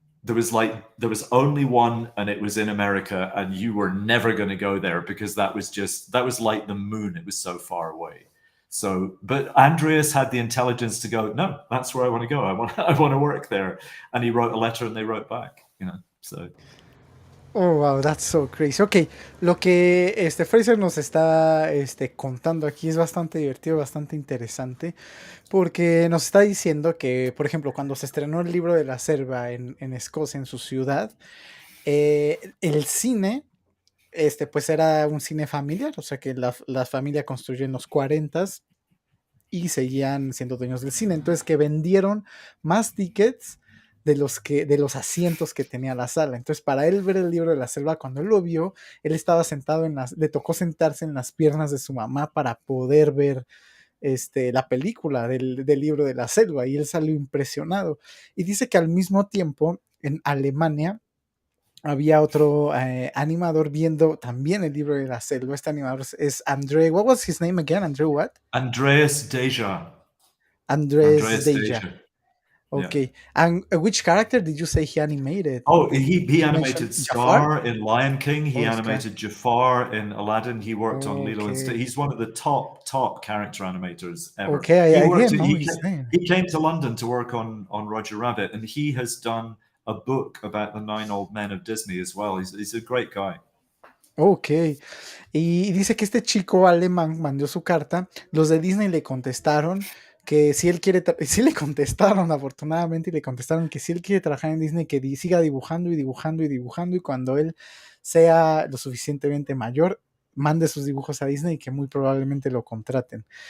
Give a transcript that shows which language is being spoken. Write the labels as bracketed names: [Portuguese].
[English] There was only one, and it was in America, and you were never going to go there because that was like the moon. It was so far away. So, but Andreas had the intelligence to go, no, that's where I want to go. I want to work there. And he wrote a letter, and they wrote back. So. Oh, wow, that's so crazy. [Spanish] Ok, lo que Fraser nos está contando aquí es bastante divertido, bastante interesante, porque nos está diciendo que, por ejemplo, cuando se estrenó el libro de la selva en Escocia, en su ciudad, el cine, pues era un cine familiar, o sea que la familia construyó en los 40s y seguían siendo dueños del cine, entonces que vendieron más tickets de los asientos que tenía la sala. Entonces, para él ver el libro de la selva, cuando él lo vio, él estaba sentado le tocó sentarse en las piernas de su mamá para poder ver la película del libro de la selva, y él salió impresionado. Y dice que al mismo tiempo, en Alemania, había otro animador viendo también el libro de la selva. Este animador es [English] André, what was his name again? André what? Andreas Deja. Andrés Deja. Okay. Yeah. And which character did you say he animated? Oh, he animated Jafar? Scar in Lion King. He Oh, animated Jafar in Aladdin. He worked on Lilo and Stitch. Okay. He's one of the top character animators ever. Okay, I didn't know he, his name. he came to London to work on Roger Rabbit, and he has done a book about the 9 old men of Disney as well. He's a great guy. [Spanish] Ok, y dice que este chico alemán mandó su carta, los de Disney le contestaron que si él quiere, sí le contestaron afortunadamente, y le contestaron que si él quiere trabajar en Disney, que siga dibujando y dibujando y dibujando, y cuando él sea lo suficientemente mayor, mande sus dibujos a Disney y que muy probablemente lo contraten.